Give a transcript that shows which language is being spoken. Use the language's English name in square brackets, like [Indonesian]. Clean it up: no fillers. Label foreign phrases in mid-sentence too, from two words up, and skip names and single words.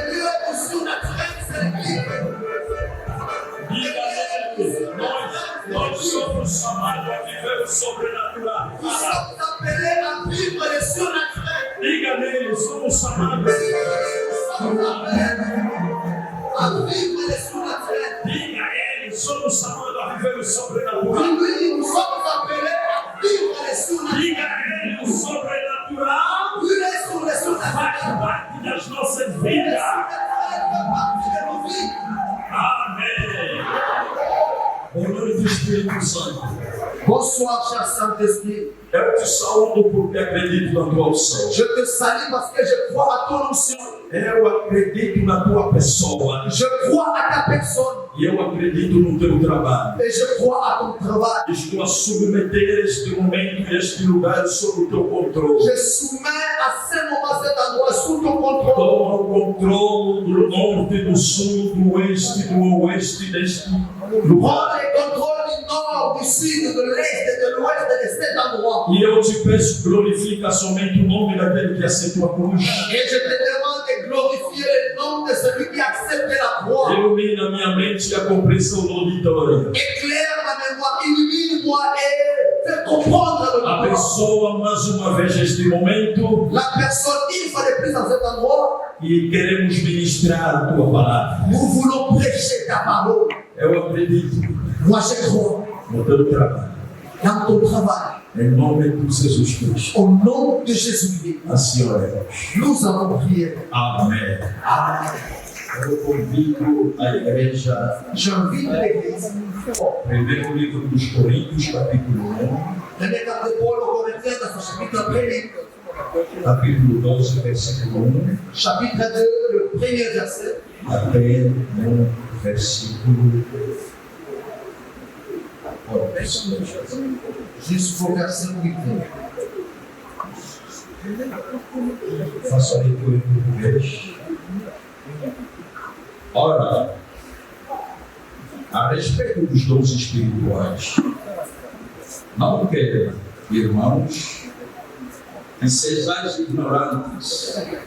[Portuguese] Diga a eles, nós somos chamados a viver o sobrenatural. [French] Nous sommes appelés à vivre le surnaturel. [Portuguese] Diga nele, somos chamados. [French] Nous sommes appelés à vivre le surnaturel. [Portuguese] Diga a ele, somos chamados a viver o sobrenatural. [French] Oui, nous sommes appelés à vivre le surnaturel. [Portuguese] Diga a ele, o sobrenatural [French] Vivre sur le surnaturel. [Portuguese] faz parte das nossas vidas. Amém. Boa noite, Espírito Santo. [French] Bonsoir, cher Saint-Esprit. [Portuguese] Eu te saúdo porque acredito na tua unção. [French] Je te salue parce que je crois à ton onction. [Portuguese] Eu acredito na tua pessoa. [French] Je crois à ta personne. [Portuguese] E eu acredito no teu trabalho. [French] Et je crois à ton travail. [Portuguese] Estou a submeter este momento e este lugar sob o teu controle. [French] Je soumets à ce moment cet endroit sous ton contrôle. [Portuguese] Toma o controle do norte, do sul, do oeste, do oeste deste lugar. [French] Prends le contrôle du nord, du sud, de l'est et de l'ouest de cet endroit. [Portuguese] E eu te peço, glorifica somente o nome daquele que aceitou a cruz. [French] Et je te demande de glorifier le nom de celui qui accepte la croix. [Portuguese] Ilumina minha mente e a compreensão do auditório. [French] Éclaire ma mémoire, illumine-moi et fais comprendre le moment. [Portuguese] Abençoa mais uma vez este momento [French] La personne, une fois de plus dans cet endroit, [Portuguese] e queremos ministrar a tua palavra. [French] nous voulons prêcher ta parole. [Portuguese] Eu acredito [French] Moi, je crois [Portuguese] no teu trabalho. [French] dans ton travail. [Portuguese] Em nome de Jesus Cristo. [French] Au nom de Jésus-Christ, [Portuguese] Assim oremos. [French] nous allons prier. [Portuguese] Amém. Eu convido a igreja [French] J'invite l'Église. [Portuguese] primeiro livro dos Coríntios, capítulo 1, [French] Premier carte de Paul aux Corinthiens, dans son chapitre 1, [Portuguese] capítulo 12, versículo 1, [French] chapitre 2, le premier verset, [Portuguese] até no versículo 8. [French] jusqu'au verset 8. [Portuguese] Faça a leitura em português. Ora, a respeito dos dons espirituais, não quero, irmãos, que sejais ignorantes.